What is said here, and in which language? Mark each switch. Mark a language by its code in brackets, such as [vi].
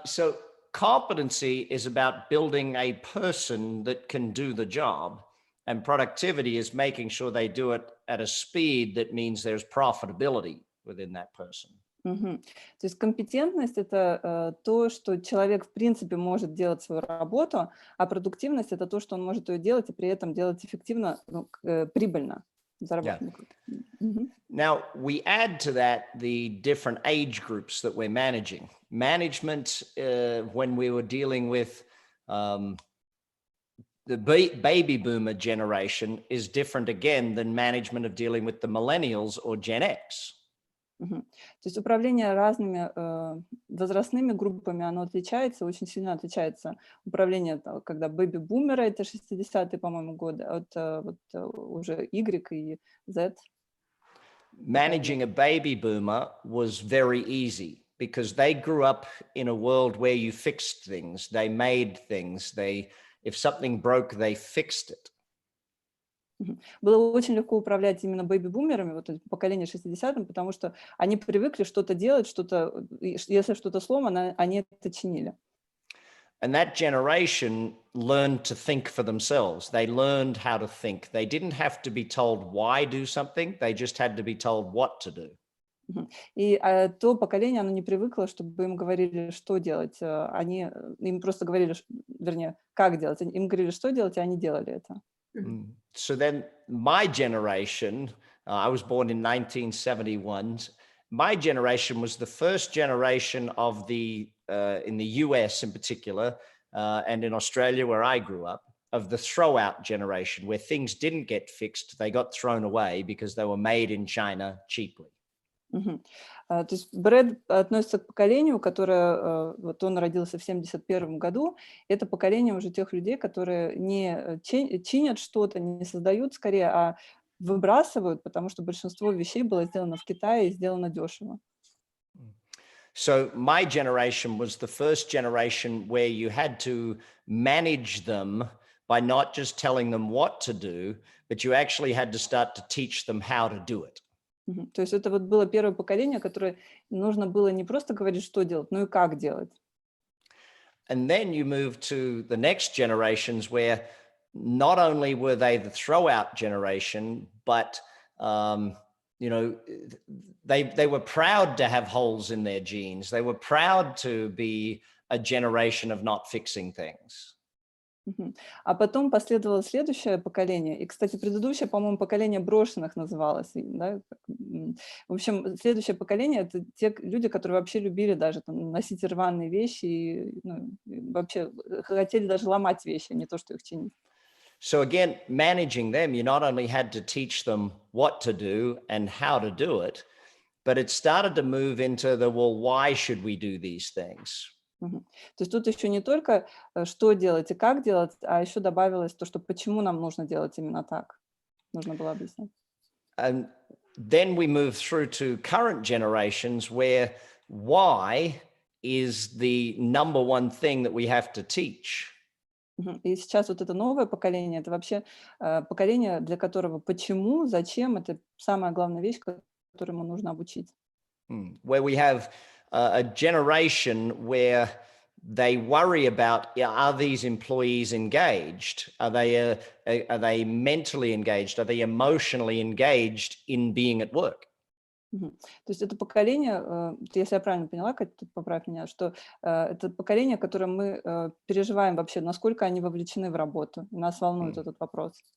[en] So competency is about building a person that can do the job, and productivity is making sure they do it at a speed that means there's profitability within that person. [ru] То есть компетентность – это то, что человек в принципе может делать свою работу, а продуктивность – это то, что он может ее делать и при этом делать эффективно, прибыльно. [en] Yeah. Now, we add to that the different age groups that we're managing. Management, when we were dealing with the baby boomer generation, is different again than management of dealing with the millennials or Gen X. [ru] То есть управление разными возрастными группами, оно отличается, очень сильно отличается. Управление, когда бэби-бумеры, это 60-е, по-моему, годы, от вот, уже Y и Z. [en] Managing a baby boomer was very easy because they grew up in a world where you fixed things, they made things, if something broke, they fixed it. [ru] Было очень легко управлять именно бэби-бумерами, вот поколение 60-м, потому что они привыкли что-то делать, если что-то сломано, они это чинили. [en] And that generation learned to think for themselves. They learned how to think. They didn't have to be told why do something. They just had to be told what to do. [ru] И то поколение, оно не привыкло, чтобы им говорили, что делать. Им просто говорили, вернее, как делать. Им говорили, что делать, и они делали это. [en] So then my generation, I was born in 1971. My generation was the first generation of in the US in particular, and in Australia where I grew up, of the throw-out generation, where things didn't get fixed, they got thrown away because they were made in China cheaply. [ru] То есть Брэд относится к поколению, которое, вот он родился в 1971 году, это поколение уже тех людей, которые не чинят что-то, не создают скорее, а выбрасывают, потому что большинство вещей было сделано в Китае и сделано дешево. [en] So my generation was the first generation where you had to manage them by not just telling them what to do, but you actually had to start to teach them how to do it. [ru] То есть это вот было первое поколение, которое нужно было не просто говорить, что делать, но и как делать. [en] And then you move to the next generations where not only were they the throw-out generation, but you know, they were proud to have holes in their genes. They were proud to be a generation of not fixing things. [ru] А потом последовало следующее поколение. И, кстати, предыдущее, по-моему, поколение брошенных называлось. Да? В общем, следующее поколение – это те люди, которые вообще любили даже там, носить рваные вещи и вообще хотели даже ломать вещи, а не то, что их чинить. [en] So again, managing them, you not only had to teach them what to do and how to do it, but it started to move into the, well, why should we do these things? [ru] То есть тут еще не только что делать и как делать, а еще добавилось то, что почему нам нужно делать именно так. Нужно было объяснять. [en] And then we move through to current generations where why is the number one thing that we have to teach. [ru] И сейчас вот это новое поколение, это вообще поколение, для которого почему, зачем, это самая главная вещь, которую ему нужно обучить. [en] Where we have a generation where they worry about, are these employees engaged? Are they mentally engaged? Are they emotionally engaged in being at work? [ru] То есть это поколение, если я правильно поняла, Катя, тут поправь меня, что это поколение, которое мы переживаем вообще, насколько они вовлечены в работу. И нас волнует этот вопрос.